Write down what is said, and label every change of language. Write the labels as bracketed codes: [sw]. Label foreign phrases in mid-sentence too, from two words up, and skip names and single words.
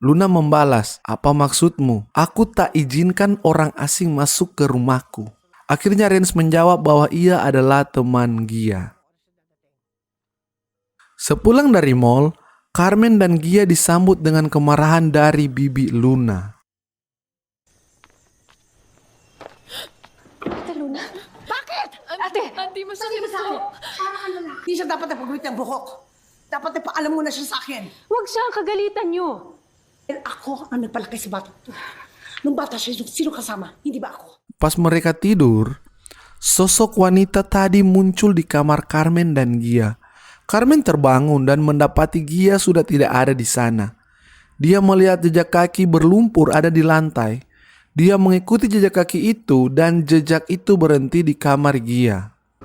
[id] Luna membalas, apa maksudmu? Aku tak izinkan orang asing masuk ke rumahku. Akhirnya Renz menjawab bahwa ia adalah teman Gia. Sepulang dari mall, Carmen dan Gia disambut dengan kemarahan dari bibi Luna. [tl] Ate Luna? Bakit? Ate! Auntie, masakit ako. Hindi siya dapat napagawit ng buhok. Dapat ipaalam mo na siya sa akin. Huwag siya ang kagalitan niyo. And ako ang nagpalaki sa bata to. Nung bata siya, sino kasama? Hindi ba ako? [id] Pas mereka tidur, sosok wanita tadi muncul di kamar Carmen dan Gia. Carmen terbangun dan mendapati Gia sudah tidak ada di sana. Dia melihat jejak kaki berlumpur ada di lantai. Dia mengikuti jejak kaki itu dan jejak itu berhenti di kamar Gia.